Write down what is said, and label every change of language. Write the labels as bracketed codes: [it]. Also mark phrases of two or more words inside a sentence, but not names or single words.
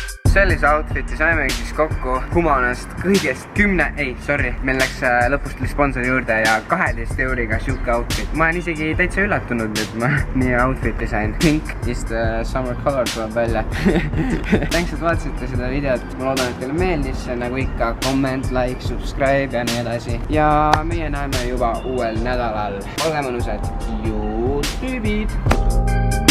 [et] sellise outfit'i saimegi siis kokku Humanast kõigest 10, meil läks lõpus tuli sponsori juurde ja 12 euriga siuke outfit. Ma olen isegi täitsa üllatunud, et ma nii outfit'i sain. [en] Pink is the summer color [et] tuleb välja. Thanks, et vaatasite seda videot. Ma loodan, et teile meeldis. Nagu ikka, [en] comment, like, subscribe [et] ja nii edasi. Ja meie näeme juba uuel nädalal. Olge mõnusad. Ju tüübid!